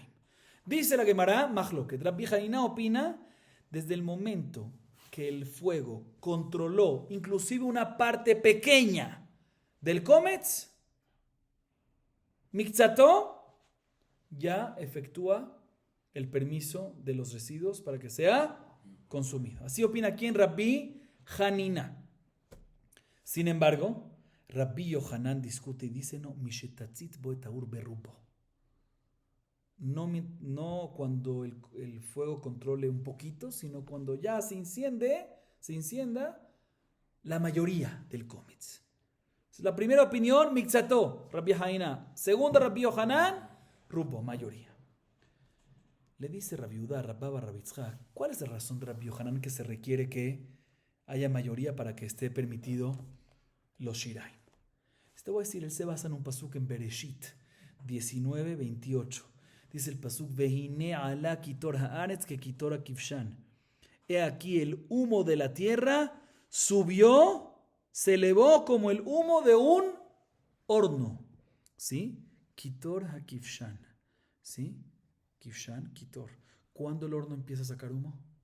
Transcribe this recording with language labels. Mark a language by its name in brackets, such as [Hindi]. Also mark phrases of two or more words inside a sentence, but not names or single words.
[Spanish] Dice la Gemara, Mahloket, Rabbi Hanina opina, desde el momento que el fuego controló inclusive una parte pequeña del kometz, mikzato, ya efectúa el permiso de los residuos para que sea consumido. Así opina aquí en Rabbi Hanina. Sin embargo, Rabbi Yohanan discute y dice, no, [Hebrew] משתצית בו את האור ברובו. [Spanish] No cuando el fuego controle un poquito, sino cuando ya se encienda la mayoría del kometz. La primera opinión, mikzato, Rabbi Hanina. Segunda, Rabbi Yohanan, rubo, mayoría. Le dice Rabbi Yehuda, Rabba, Rabbi Tzchak, ¿cuál es la razón de Rabbi Yohanan que se requiere que haya mayoría para que esté permitido los shiraim? Te voy a decir, él se basa en un pasuk en Bereshit 19:28. Dice el pasuk, [Hebrew] והנה עלה קיטור הארץ כקיטור הכבשן. [Spanish] He aquí el humo de la tierra subió, se elevó como el humo de un horno. ¿Sí? [Hebrew] קיטור הכבשן. [Spanish] ¿Sí? [Hebrew] כבשן קיטור. [Spanish] ¿Cuándo el horno empieza a sacar humo?